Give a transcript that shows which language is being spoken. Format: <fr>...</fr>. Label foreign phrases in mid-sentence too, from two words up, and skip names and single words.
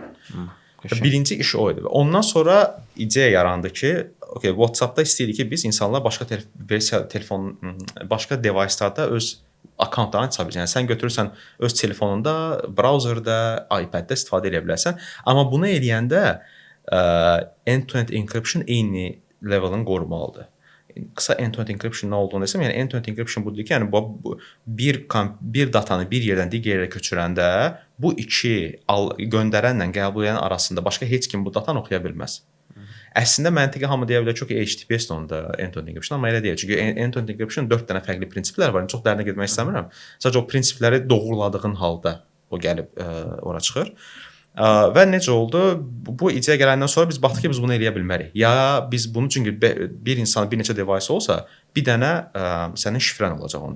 <az>Birinci iş o idi. Ondan sonra ideya yarandı ki, WhatsApp-da istəyirik ki, biz insanlar başqa device-larda öz akkauntlarını aça bilsin. Yəni sən götürürsən öz telefonunda, browserdə, iPad-də istifadə edə bilərsən. Amma bunu eləyəndə</az> <en>end-to-end encryption</en> <az>eyni levelin qorumalıdır. Qısa</az> <en>end-to-end encryption</en> <az>nə olduğunu desəm, yəni</az> <en>end-to-end encryption</en> <az>budur ki, yəni bir datanı bir yerdən digər yerə köçürəndə bu iki göndərənlə qəbul edən arasında başqa heç kim bu datanı oxuya bilməz. Əslində məntiqi hamı deyə bilər ki, HTTPS-dir onda</az> <en>end-to-end encryption,</en> <az>amma elə deyil. Çünki</az> <en>end-to-end encryption</en> <az>4 dənə fərqli prinsiplər var. Çox dərinə getmək istəmirəm. Sadəcə o prinsipləri doğruladığın halda o gəlib ora çıxır. Və necə oldu? Bu ideya gələndən sonra biz baxdıq ki, biz bunu eləyə bilmərik. Ya biz bunu, çünki bir insan bir neçə device olsa, bir dənə sənin şifrən olacaq onda.</az>